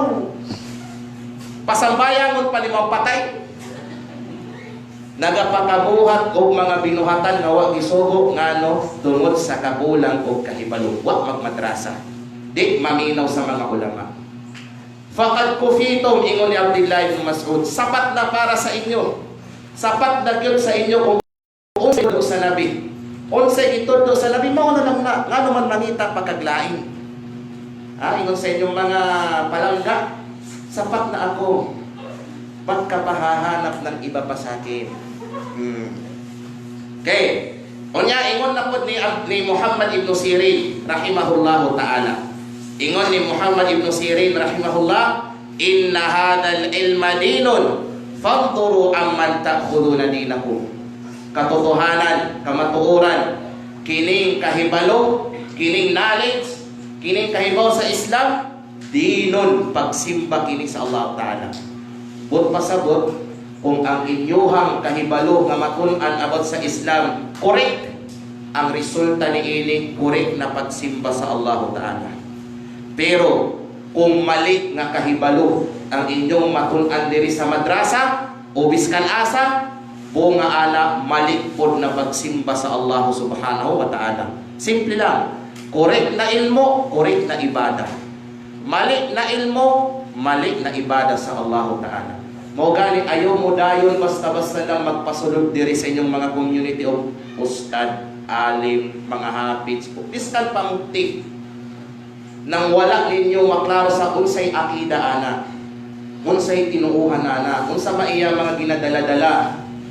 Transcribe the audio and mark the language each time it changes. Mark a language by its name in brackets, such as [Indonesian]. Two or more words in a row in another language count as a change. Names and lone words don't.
[Cebuano] Pasambayangon pa limang patay. Nagapakabuhat og mga binuhatan nga wa gisugo ngano tungod sa kabulang og kahibalo, wa magmadrasa. Di maminaw sa mga ulama. [Arabic] فقد كفيتم, [Cebuano] ingon ni Abdullah ibn Mas'ud, [Filipino] sapat na para sa inyo. [Cebuano] Sapat na gyud sa inyo kung unsay itudlo sa Nabi. Unsay itudlo sa Nabi, mao na lang na ngano man mangita pagkaglain. Ingon sa inyong mga palangga, [Filipino] sapat na ako. Ba't ka pahahanap ng iba pa sa akin? [Cebuano] Okay. Unya, ingon na po ni Muhammad ibn Sirin, [Arabic] رحمه الله تعالى. [Cebuano] Ingon ni Muhammad ibn Sirin, rahimahullah, [Arabic] إن هذا العلم دين فانظروا عمن تأخذون دينكم. [Filipino] Katotohanan, [Cebuano] kamatuoran, kining kahibalo, kining knowledge, kining kahibaw sa Islam, dinun, pagsimba kini sa Allah Ta'ala. But pasabot, kung ang inyuhang kahibalo nga matun-an abot sa Islam, correct, ang resulta ni ini, correct na pagsimba sa Allah Ta'ala. Pero, kung mali nga kahibalo, ang inyong matun-an diri sa madrasa, o biskan asa, bunga ala, mali po na pagsimba sa [Arabic] الله سبحانه وتعالى. [Cebuano] Simple lang, correct na ilmo, correct na ibada. Mali na ilmo, mali na ibada sa Allah Ta'ala. Mo gani ayaw mo dayon basta-basta lang magpasulod diri sa inyong mga [English] community of [Cebuano] ustad, alim, mga hafiz, biskan pamukti. Nang wala ninyo maklaro sa unsay akida ana, unsay tinuuhan ana, unsa maiya mga ginadala-dala.